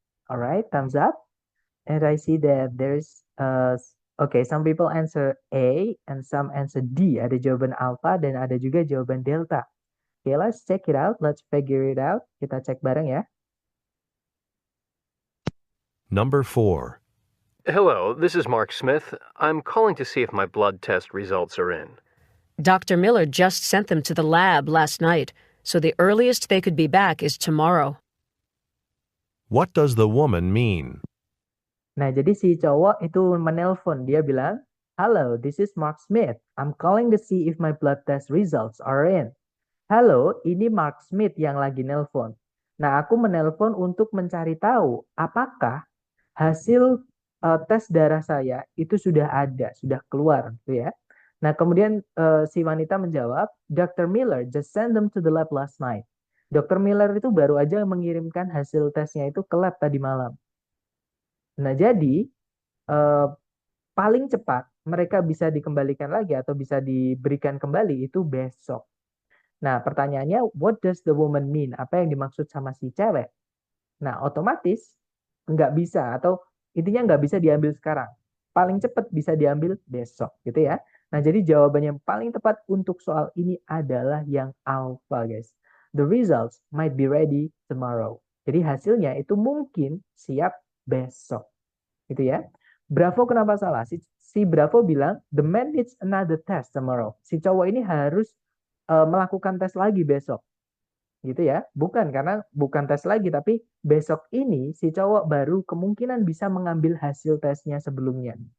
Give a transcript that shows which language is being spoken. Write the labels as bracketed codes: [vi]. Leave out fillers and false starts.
[en] All right, thumbs up. And I see that there's okay, some people answer A and some answer D. [id] Ada jawaban alpha dan ada juga jawaban delta. [en] Okay, let's check it out. Let's figure it out. [id] Kita cek bareng ya. [en] Number 4. Hello, this is Mark Smith. I'm calling to see if my blood test results are in. Dr. Miller just sent them to the lab last night, so the earliest they could be back is tomorrow. What does the woman mean? [id] Nah, jadi si cowok itu menelpon. Dia bilang, "Halo, [en] this is Mark Smith. I'm calling to see if my blood test results are in." [id] Halo, ini Mark Smith yang lagi nelpon. Nah, aku menelpon untuk mencari tahu apakah hasil tes darah saya itu sudah ada, sudah keluar, gitu ya. Nah, kemudian si wanita menjawab, "Dr. [en] Miller just sent them to the lab last night." [id] Dr. Miller itu baru aja mengirimkan hasil tesnya itu ke lab tadi malam. Nah, jadi eh, paling cepat mereka bisa dikembalikan lagi atau bisa diberikan kembali itu besok. Nah, pertanyaannya, [en] what does the woman mean? [id] Apa yang dimaksud sama si cewek? Nah, otomatis nggak bisa atau intinya nggak bisa diambil sekarang. Paling cepat bisa diambil besok, gitu ya. Nah, jadi jawaban yang paling tepat untuk soal ini adalah yang alpha, guys. [en] The results might be ready tomorrow. [id] Jadi hasilnya itu mungkin siap besok, gitu ya. Bravo kenapa salah? Si Bravo bilang, [en] the man needs another test tomorrow. [id] Si cowok ini harus melakukan tes lagi besok, gitu ya. Bukan karena bukan tes lagi, tapi besok ini si cowok baru kemungkinan bisa mengambil hasil tesnya sebelumnya.